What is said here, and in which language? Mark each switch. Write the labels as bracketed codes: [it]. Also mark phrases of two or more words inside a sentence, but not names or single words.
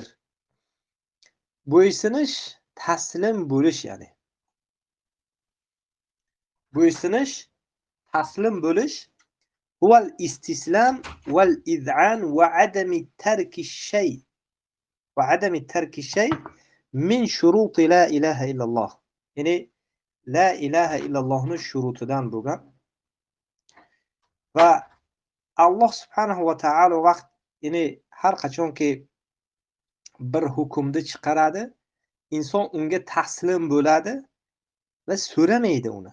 [uz] Bo'ysunish, taslim bo'lish ya'ni. Bo'ysunish, taslim bo'lish [ar] هو الاستسلام والإذعان وعدم ترك الشيء وعدم ترك الشيء من شروط لا إله إلا الله. [uz] Ya'ni [ar] لا إله [uz] illallohning shurutidan bo'lgan va Alloh [ar] سبحانه وتعالى [uz] vaqt ya'ni har qachonki bir hukmni chiqaradi, inson unga taslim bo'ladi va so'ramaydi uni.